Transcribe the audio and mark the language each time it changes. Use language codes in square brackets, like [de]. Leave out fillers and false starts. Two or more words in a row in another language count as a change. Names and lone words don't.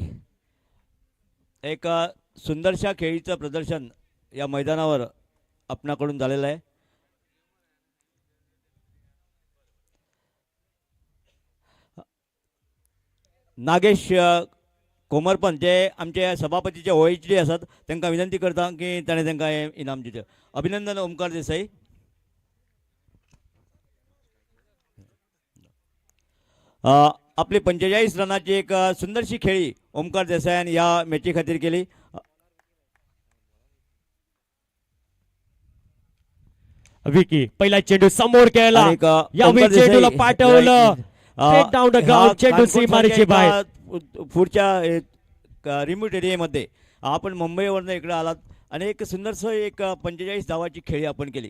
[mr] एक सुंदरशा खेळीचं प्रदर्शन या मैदानावर आपणाकडून झालेलं आहे. नागेश कोमरपंत जे आमचे सभापतीचे OHD असतात त्यांना विनंती करता की [kok] ताणें तांकां हें इनाम दिवचें. [mr] अभिनंदन ओमकार देसाई. आपली 45 रनाची एक सुंदरशी खेळी ओमकार देसायान या मॅची खातीर केली. विकी पहिला चेंडू समोर केला. आणि यावेळी ओमकार देसाई चेंडूला पाठवलं [en] straight down the ground. [mr] चेंडू सीमारेषे बाहेर. पुढच्या रिमोट एरियामध्ये आपण मुंबईवरनं इकडे आलात आणि एक सुंदरसं एक 45 धावाची खेळी आपण केली.